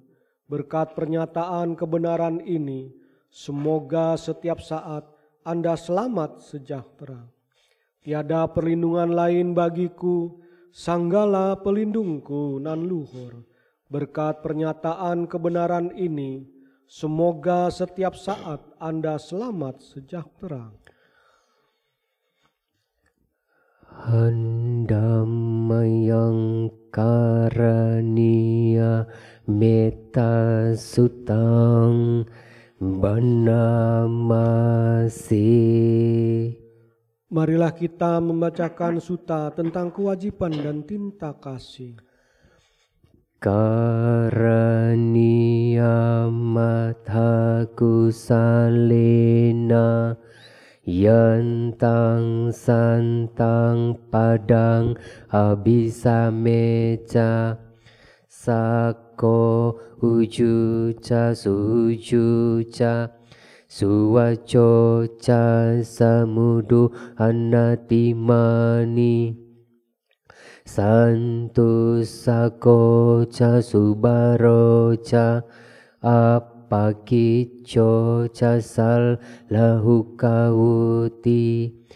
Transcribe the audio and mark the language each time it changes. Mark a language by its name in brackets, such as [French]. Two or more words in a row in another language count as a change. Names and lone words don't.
[Indonesian] Berkat pernyataan kebenaran ini, semoga setiap saat Anda selamat sejahtera. Tiada perlindungan lain bagiku, Sanggala pelindungku nan luhur. Berkat pernyataan kebenaran ini, semoga setiap saat Anda selamat sejahtera. [Pali] Handamayang karania metta sutang banamase. [Indonesian] Marilah kita membacakan sutta tentang kewajiban dan tinta kasih. [Pali] Karania matha kusalena yantang santang padang abisameca sako ujuca sujuca suwaco ca samudu anatimani santu sako ca subaro ca apakico ca sal lahu kawuti